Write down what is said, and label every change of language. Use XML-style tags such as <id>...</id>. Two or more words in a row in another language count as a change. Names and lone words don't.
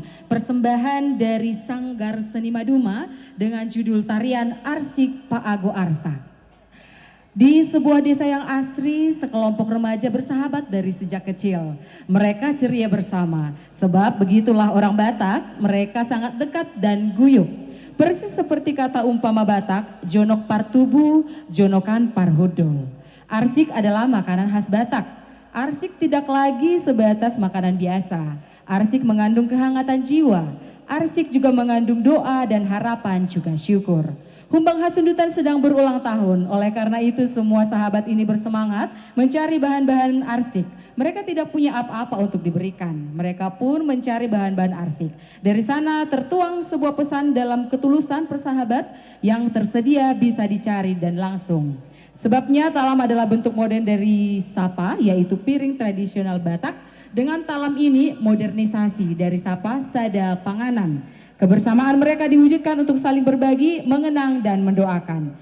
<id>Persembahan dari Sanggar Seni Maduma dengan judul tarian Arsik Pak Ago Arsak. Di sebuah desa yang asri, sekelompok remaja bersahabat dari sejak kecil. Mereka ceria bersama, sebab begitulah orang Batak, mereka sangat dekat dan guyup. Persis seperti kata umpama Batak,</id> <bbc>jonok partubu, jonokan parhodol.</bbc> <id>Arsik adalah makanan khas Batak. Arsik tidak lagi sebatas makanan biasa. Arsik mengandung kehangatan jiwa. Arsik juga mengandung doa dan harapan juga syukur. Humbang Hasundutan sedang berulang tahun, oleh karena itu semua sahabat ini bersemangat mencari bahan-bahan arsik. Mereka tidak punya apa-apa untuk diberikan, mereka pun mencari bahan-bahan arsik. Dari sana tertuang sebuah pesan dalam ketulusan persahabat yang tersedia bisa dicari dan langsung. Sebabnya talam adalah bentuk modern dari sapa, yaitu piring tradisional Batak. Dengan talam ini modernisasi dari</id> <bbc>sapa sada panganan.</bbc> <id>Kebersamaan mereka diwujudkan untuk saling berbagi, mengenang dan mendoakan.</id>